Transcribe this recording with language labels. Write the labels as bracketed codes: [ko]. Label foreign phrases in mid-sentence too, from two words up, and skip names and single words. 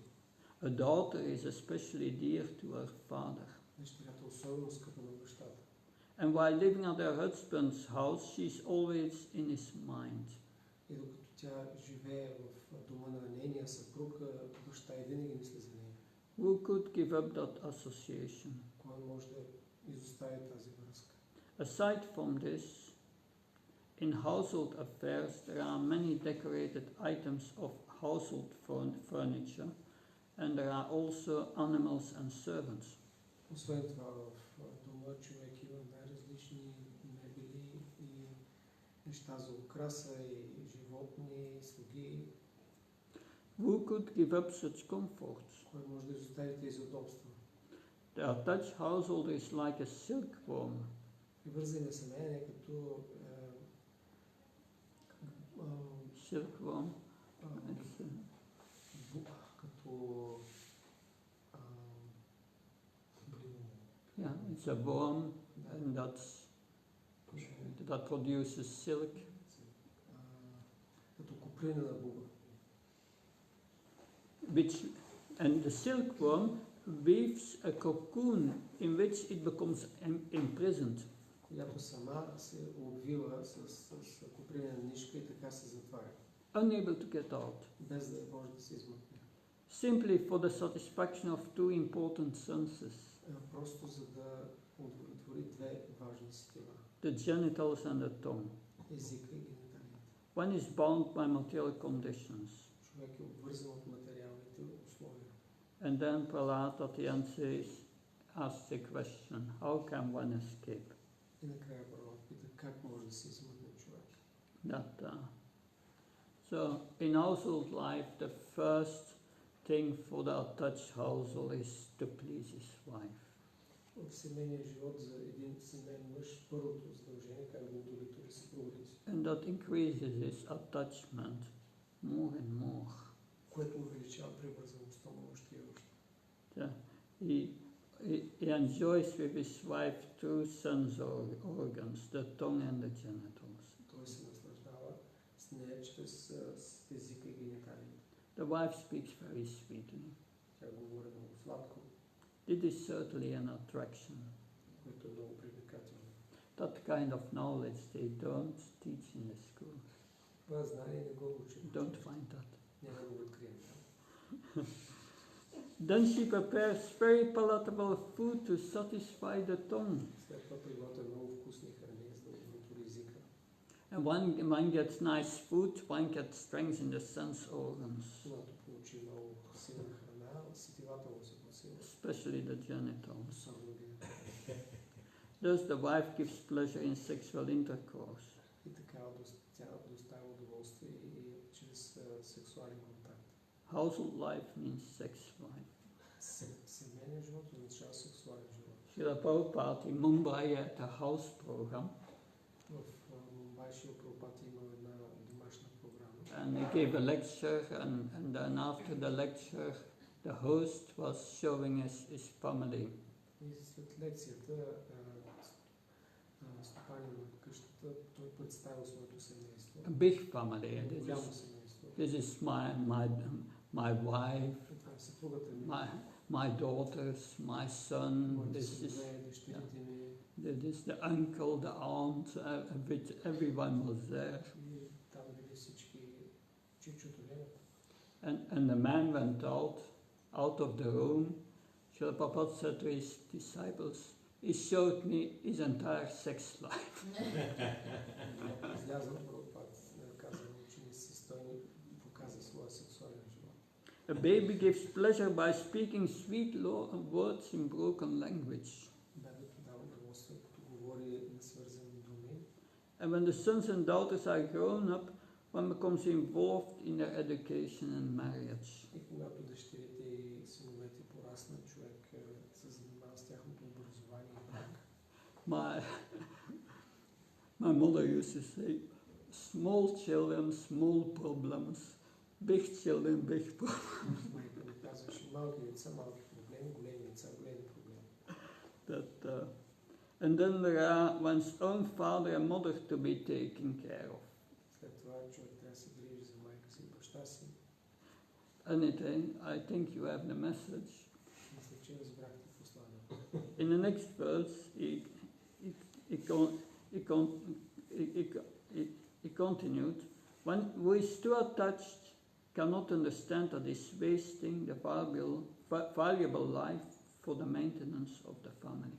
[en] A daughter is especially dear to her father. [bg] Дъщерята особено скъпа на бащата. [en] And while living at her husband's house, she's always in his mind. [bg] И докато тя живее в дома на нейния съпруг, баща и винаги мисли за нея. [en] Who could give up that association? [bg] Кой може да изостави тази връзка? [en] Aside from this, in household affairs there are many decorated items of household furniture, and there are also animals and servants. [bg] Освен това, в дома човек има най-различни мебели и неща за украса, и животни, и слуги. [en] Who could give up such comforts? [bg] Кой може да изостави тези удобства? [en] The attached householder is like a silkworm. [bg] Привързаният семейен е като [en] Silkworm. [bg] като [en] Yeah, it's a worm, and that produces silk. [bg] като куприна на буба. [en] And the silkworm weaves a cocoon in which it becomes imprisoned. [bg] Която сама се обвива с купринена нишка и така се затваря. [en] Unable to get out. [bg] Без да може да се измъкне. [en] Simply for the satisfaction of two important senses. [bg] Просто за да удовлетвори две важни сетива. [en] The genitals and the tongue. [bg] Езика и гениталията. [en] One is bound by material conditions. [bg] Човек е обвързан от материалните условия. [en] And then Prahlad at the end asks the question, how can one escape? [bg] И накрая Прабхава пита, как може да се измъкне човек. [en] So in household life, the first thing for the attached household is to please his wife. [bg] В семейния живот за един семейен мъж първото задължение е как да удовлетвори съпругата си. [en] And that increases his attachment more and more. [bg] Което увеличава привързаността му още и още. [en] He enjoys with his wife two sense organs, the tongue and the genitals. [bg] Той се наслаждава с нея чрез езика и гениталията. [en] The wife speaks very sweetly. [bg] Тя говори много сладко. [en] It is certainly an attraction. [bg] Което е много привлекателно. [en] That kind of knowledge they don't teach in the schools. [bg] Това знание не го учат. [en] Don't find that. [bg] Няма да го открием. [en] Then she prepares very palatable food to satisfy the tongue. [bg] След това приготвя много вкусни храни, за да удовлетвори езика. [en] And one gets nice food, one gets strength in the sense organs, [bg] Когато получи много силна храна, сетивата му се посилва. [en] especially the genitals. [bg] Особено гениталите. [en] Thus the wife gives pleasure in sexual intercourse. [bg] И така тя доставя удоволствие и чрез сексуален контакт. [en] Household life means sex life. [bg] Семейният живот означава сексуален живот. [en] Srila Prabhupada in Mumbai at a house program, [bg] В Мумбай Шрила Прабхупада има една домашна програма. [en] and he gave a lecture, and then after the lecture the host was showing his family. [bg] И след лекцията стопанин на къщата той представил своето семейство. [en] A big family. [bg] Голямо семейство. [en] This is my wife, [bg] Това е съпругата ми, [en] my daughters, my son. [bg] моите [en] This is [bg] синове, дъщерите ми. [en] the uncle, the aunt. Everyone was there. [bg] И там били всички чичото, не? [en] And the man went out of the room. Srila Prabhupada said to his disciples, he showed me his entire sex life. [bg] Излязъл Прабхупада, каза на ученици си, той ни показа своя сексуален живот. [en] A baby gives pleasure by speaking sweet words in broken language. [bg] Бебето дава удоволствие, като говори несвързани думи. [en] And when the sons and daughters are grown up, one becomes involved in their education and marriage. [bg] И когато дъщерите и синовете пораснат, човек се занимава с тяхното образование и брак. [en] My mother used to say, small children, small problems, big children, big problems. [bg] Майка ми казваше, малки деца, малки проблеми, големи деца, големи проблеми. [en] And then there are one's own father and mother to be taken care of. [bg] След това човек трябва да се грижи за майка си и баща си. [en] Anything, I think you have the message. [bg] Мисля, че разбрахте посланието. [en] In the next verse, he continued, one who is too attached cannot understand that is wasting the valuable life for the maintenance of the family.